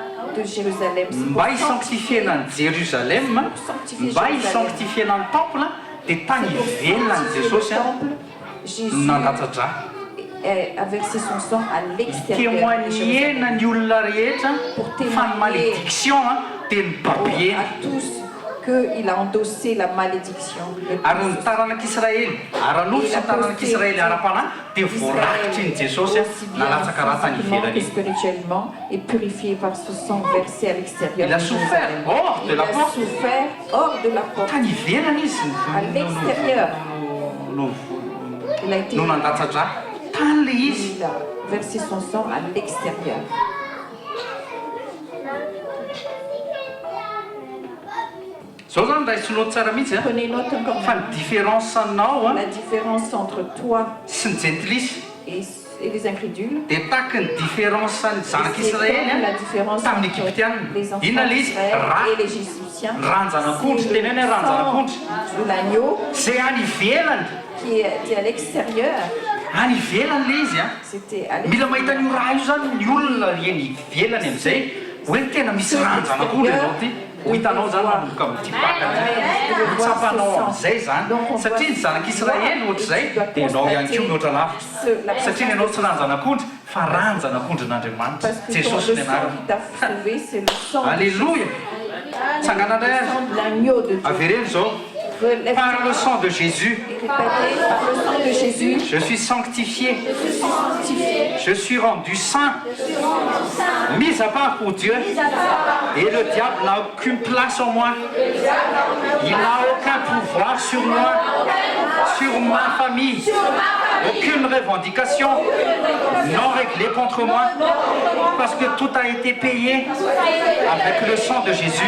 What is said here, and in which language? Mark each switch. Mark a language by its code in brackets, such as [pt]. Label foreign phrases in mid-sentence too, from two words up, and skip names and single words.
[fr] de Jérusalem. [mg] Mba hisanctifierana ny Jérusalem, mba hisanctifierana ny temple, dia tany ivelona ny Jesosy nandatsatra. [fr] A versé son sang à l'extérieur. [mg] Témoignena ny olona rehetra fa ny malédiction dia ny papier. [fr] À tous qu'il a endossé la malédiction. [mg] Ary ny taranak'Israely, aran'olo sy ny taranak'Israely ara-panahy dia voarakitry ny Jesosy nalatsaka raha tany ivelany. [fr] Spirituellement et purifié par ce sang versé à l'extérieur. Il a souffert hors de la porte. Il a souffert hors de la porte. [mg] Tany ivelany izy. [fr] À l'extérieur. Il a été. [mg] No nandatsatra. [fr] Il a versé son sang à l'extérieur. Prenez note encore maintenant. La différence entre toi et les incrédules. La différence entre les enfants d'Israël et les Égyptiens. De l'agneau qui est à l'extérieur. C'était à [mg] mila mahita ny raha io zany ny olona eny ivelany amin'izay hoe tena misy ranjana koa ianao ty ho hitanao zany manomboka mitipaka tsapanao amin'izay zany satria ny zanak'Israely ohatr'izay dia ianao ihany koa mihoatra lavitra satria ny ianao tsy ranjanak'ondry fa ranjanak'ondrin'Andriamanitra Jesosy ny anarany. Alléluia. Tsanganandray azy avereny zao. [fr] Par le sang de Jésus, je suis sanctifié, je suis rendu saint, mis à part pour Dieu, et le diable n'a aucune place en moi, il n'a aucun pouvoir sur moi, sur ma famille, aucune revendication non réglée contre moi, parce que tout a été payé avec le sang de Jésus.